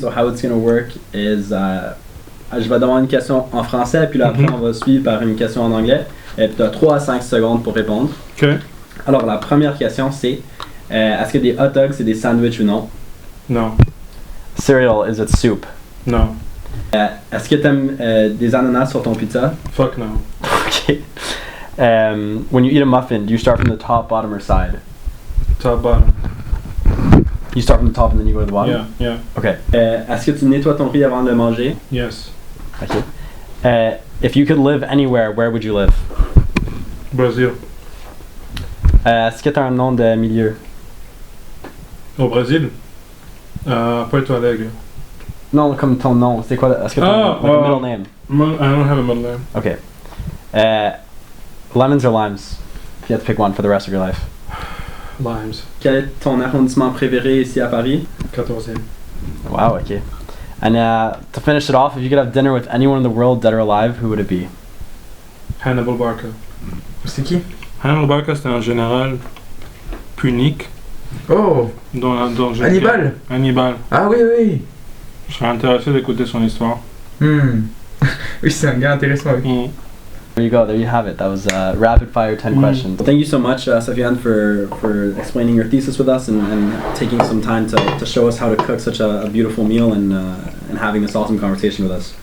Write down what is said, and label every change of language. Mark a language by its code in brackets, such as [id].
[en] So how it's going to work is, [fr] je vais demander une question en français, puis là après on va suivre par une question en anglais. Et puis tu as 3 à 5 secondes pour répondre. Ok. Alors la première question c'est, est-ce que des hot dogs c'est des sandwichs ou non? [en] No. Cereal, is it soup? No. [fr] Est-ce que tu aimes des ananas sur ton pizza? [en] Fuck no. Okay. When you eat a muffin, do you start from the top, bottom, or side? Top, bottom. You start from the top and then you go to the bottom? Yeah. Okay. [fr] Est-ce que tu nettoies ton riz avant de le manger? [en] Yes. Okay. If you could live anywhere, where would you live? Brazil. [fr] Est-ce que tu as un nom de milieu? Au Brésil? Porto Alegre. Non, comme ton nom. C'est quoi? Est-ce que tu as [en] a middle name? I don't have a middle name. Okay. Lemons or limes? If you had to pick one for the rest of your life. Limes. [fr] Quel est ton arrondissement préféré ici à Paris? 14e. [en] Wow, okay. And to finish it off, if you could have dinner with anyone in the world, dead or alive, who would it be? Hannibal Barca. [fr] C'est qui? Hannibal Barca, c'était un général punique. Oh! Dont Hannibal? Hannibal. Ah oui, oui. Je serais intéressé d'écouter son histoire. Oui, c'est un gars intéressant. Oui. [en] There you go, there you have it. That was rapid fire 10 questions. Thank you so much, Sofiane, for explaining your thesis with us and taking some time to show us how to cook such a beautiful meal and having this awesome conversation with us.